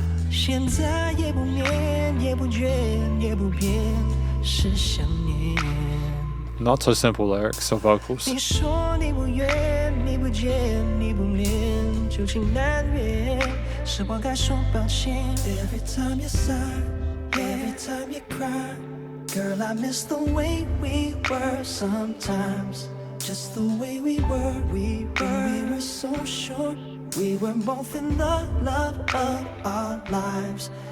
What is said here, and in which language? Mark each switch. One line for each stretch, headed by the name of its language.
Chinese: 现在也不眠，也不倦，也不变，是想念。
English: Not so simple lyrics or vocals.
Chinese: 你说你不愿，你不见，你不恋，旧情难圆，是我该说抱歉。
English: Every time you sigh, every time you cry, girl, I miss the way we were sometimes. Just the way we were, we were so sure. We were both in the love of our lives.